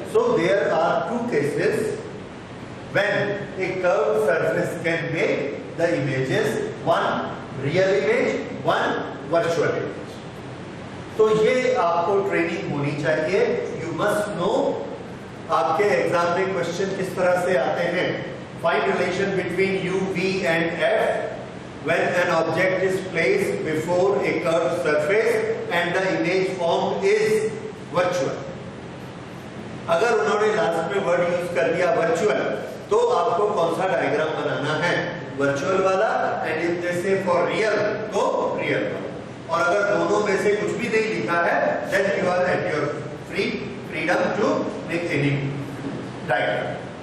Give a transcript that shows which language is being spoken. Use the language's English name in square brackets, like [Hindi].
[English] So there are two cases when a curved surface can make the images, one real image, one virtual image. [Hindi] तो ये आपको training होनी चाहिए। [English] You must know. [Hindi] आपके exam में question किस तरह से आते हैं? [English] Find relation between U, V and F when an object is placed before a curved surface and the image formed is virtual. [Hindi] अगर उन्होंने लास्ट में वर्ड यूज कर दिया वर्चुअल, तो आपको कौन सा डायग्राम बनाना है? वर्चुअल वाला। [English] and if they say for real, [Hindi] तो रियल वाला। और अगर दोनों में से कुछ भी नहीं लिखा है, [English] then you are at your freedom to make any diagram.